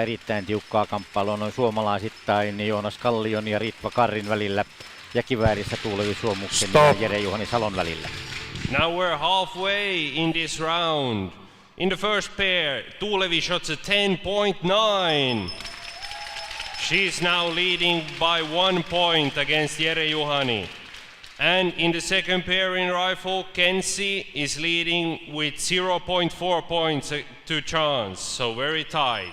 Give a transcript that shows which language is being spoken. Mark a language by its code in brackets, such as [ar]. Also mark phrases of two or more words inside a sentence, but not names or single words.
[fi] Erittäin tiukkaa kamppailua noin suomalaisittain Joonas Kallion ja Ritva Karrin välillä ja kiväärissä Tuulevi Suomuksen ja Jere-Juhani Salon välillä. [en] Now we're halfway in this round. In the first pair, Tuulevi shots a 10.9. She's now leading by 1 point against Jere-Juhani. And in the second pair in rifle, Kensi is leading with 0.4 points to chance, so very tight.